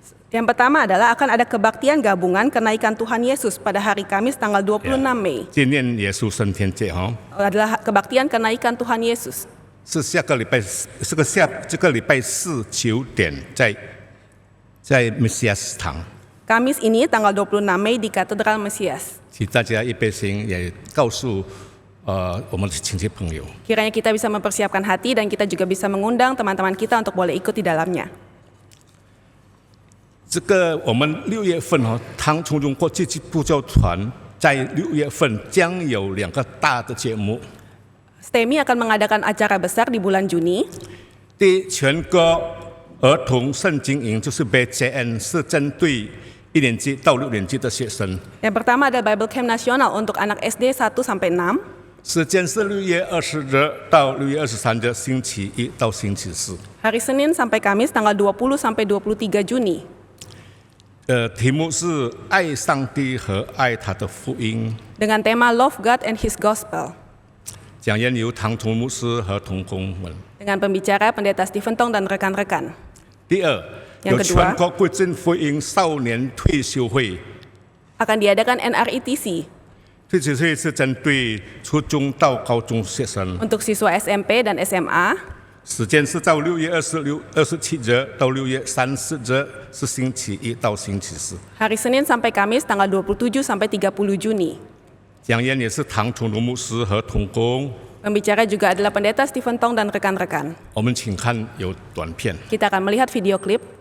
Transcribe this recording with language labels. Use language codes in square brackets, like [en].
[id] Yang pertama adalah akan ada kebaktian gabungan kenaikan Tuhan Yesus pada hari Kamis tanggal 26 Mei. [zh] 纪念耶稣升天节哈， [id] Adalah kebaktian kenaikan Tuhan Yesus. [zh] 是这个礼拜四9点在梅西亚斯堂， [id] Kamis ini tanggal 26 Mei di Katedral Mesias. [zh] 请大家预备心，也告诉我们的亲戚朋友。 [id] Kiranya kita bisa mempersiapkan hati dan kita juga bisa mengundang teman-teman kita untuk boleh ikut di dalamnya. [zh] 这个我们6月份唐崇荣国际布教团在6月份将有2个大的节目。 [id] STEMI akan mengadakan acara besar di bulan Juni. [zh] 第全国儿童圣经营就是 BCN， 是针对1年级到6年级的学生。 [id] Yang pertama ada Bible Camp Nasional untuk anak SD 1 sampai 6. [zh] 时间是6月20日到6月23日，星期1到星期4。 [id] Hari Senin sampai Kamis tanggal 20 sampai 23 Juni. [zh] 题目是爱上帝和爱他的福音。 [id] Dengan tema [en] Love God and His Gospel. [zh] 讲员由唐崇牧师和同工们。 [id] Dengan pembicara Pendeta Stephen Tong dan rekan-rekan. [zh] 第二， [id] yang [zh] 有 [id] kedua [zh] 全国贵正福音少年退休会。 [id] Akan diadakan NRITC [zh] 退休会是针对初中到高中学生， [id] untuk siswa SMP dan SMA. [zh] 时间是在6月27日到6月30日，是星期1到星期4。 [id] Hari Senin sampai Kamis tanggal 27 sampai 30 Juni. [zh] 讲员也是唐崇荣牧师和同工。 [id] Pembicara juga adalah Pendeta Stephen Tong dan rekan-rekan. [zh] 我们请看有短片。 [id] Kita akan melihat video klip.